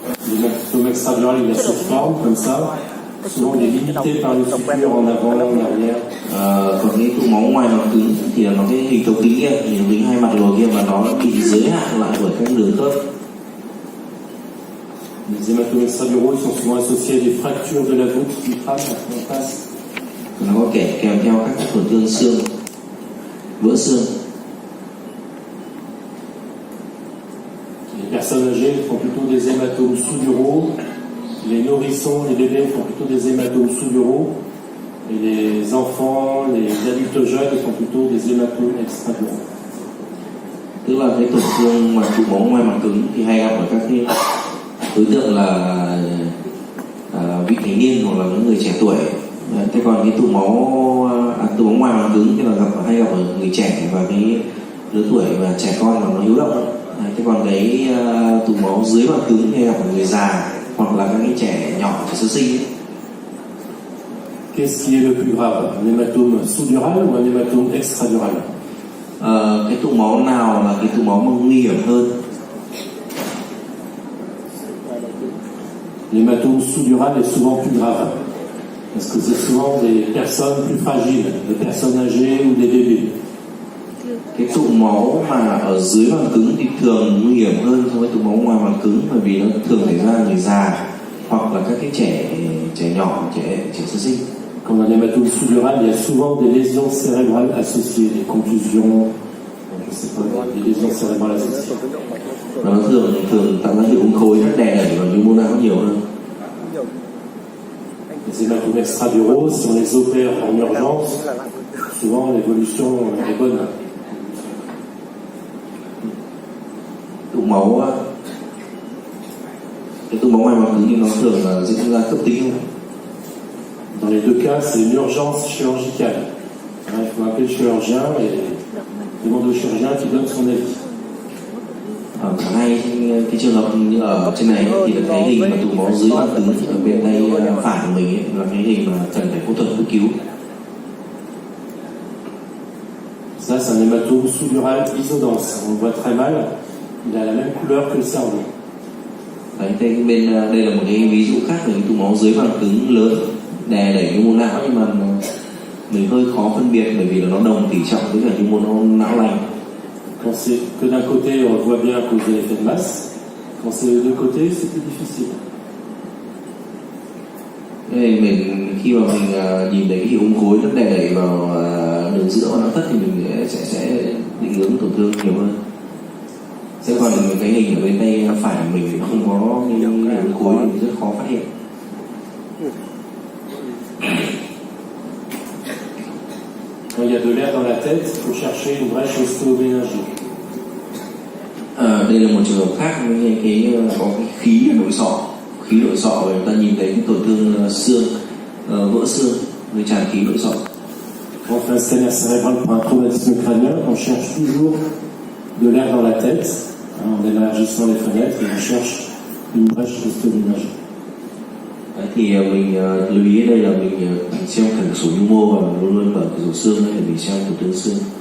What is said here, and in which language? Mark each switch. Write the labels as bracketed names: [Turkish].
[French] L'hématome extradural, il a cette forme comme ça. Souvent, il est limité par les sutures en avant, en arrière. [Vietnamese] Còn cái tụ máu ngoài màng cứng thì là nó cái hình thấu kính kia, hình thấu kính hai mặt lồi kia và nó bị giới hạn lại bởi các đường khớp. [French] Les hématomes extraduraux sont souvent associés à des fractures de la voûte du crâne en face. [Vietnamese] Nó có kèm theo các tổn thương xương, vỡ xương. [French] Les personnes âgées font plutôt des hématomes sous-duraux. Les nourrissons, les bébés font plutôt des hématomes sous-duraux. Et les enfants, les adultes jeunes font plutôt des hématomes extraduraux. [Vietnamese] Tức là cái tổn thương mà tụ máu ngoài màng cứng thì hay gặp ở các cái đối tượng là vị thành niên hoặc là những người trẻ tuổi. Thế còn cái tụ máu ngoài màng cứng thì là hay gặp ở người trẻ và cái lứa tuổi và trẻ con mà nó hiếu động. Thế còn cái tụ máu dưới màng cứng thì gặp ở người già hoặc là các cái trẻ nhỏ, trẻ sơ sinh ấy. [French] Qu'est-ce qui est le plus grave, un hématome sous-dural ou un hématome extradural? [Vietnamese] Cái tụ máu nào là cái tụ máu mà nguy hiểm hơn? [French] L'hématome sous-dural est souvent plus grave, parce que c'est souvent des personnes plus fragiles, des personnes âgées ou des bébés. [Vietnamese] Cái tụ máu mà ở dưới màng cứng thì thường nguy hiểm hơn so với tụ máu ngoài màng cứng, bởi vì nó thường xảy ra người già hoặc là các cái trẻ nhỏ, trẻ sơ sinh. [French] Quand on a un hématome sous-dural, il y a souvent des lésions cérébrales associées, des contusions, je sais pas, des lésions cérébrales associées. [Vietnamese] Và nó thường tạo ra hiệu ứng khối, nó đè đẩy vào những mô não nhiều hơn. [French] Les hématomes extraduraux, si on les opère en urgence, souvent l'évolution est bonne. [Vietnamese] Tụ máu, cái tụ máu ngoài màng cứng thì nó thường là diễn ra cấp tính không? [French] Dans les deux cas, c'est une urgence chirurgicale. Il faut appeler le chirurgien et demander au chirurgien qui donne son avis. [Vietnamese] Ở cả hai cái trường hợp như ở trên này thì là cái hình mà tụ máu dưới màng cứng ở bên tay phải của mình ấy, là cái hình mà cần phải phẫu thuật cấp cứu. [French] Ça, c'est un hématome sous-dural isodense. On le voit très mal. Il a la même couleur que le cerveau. [Vietnamese] Đấy, đây là một cái ví dụ khác về cái tụ máu dưới màng cứng lớn đè đẩy cái mô não, nhưng mà mình hơi khó phân biệt bởi vì là nó đồng tỷ trọng với cả nhu mô não lành. [French] Quand c'est que d'un côté, on voit bien à cause de l'effet de masse. Quand c'est de deux côtés, c'est plus difficile. [Vietnamese] Nên mình khi mà mình nhìn thấy cái hiệu ứng khối nó đè đẩy vào đường giữa và não thất thì mình sẽ định hướng tổn thương nhiều hơn. Sẽ còn cái hình ở bên tay phải của mình thì nó không có cái hiệu ứng khối thì rất khó phát hiện. [French] Quand il y a de l'air dans la tête, il faut chercher une brèche ostéoméningique. [Vietnamese] Đây là một trường hợp khác với có cái khí ở nội sọ. Khí nội sọ và người ta nhìn thấy cái tổn thương xương, vỡ xương với tràn khí nội sọ. [French] Quand on fait un scanner cérébral pour un traumatisme crânien, on cherche toujours de l'air dans la tête, en élargissant les fenêtres, et on cherche une brèche ostéoméningique. [Vietnamese] Thì mình lưu ý ở đây là mình xem thử số nhu mô và luôn luôn mở cửa sổ xương để mình xem tổn thương xương.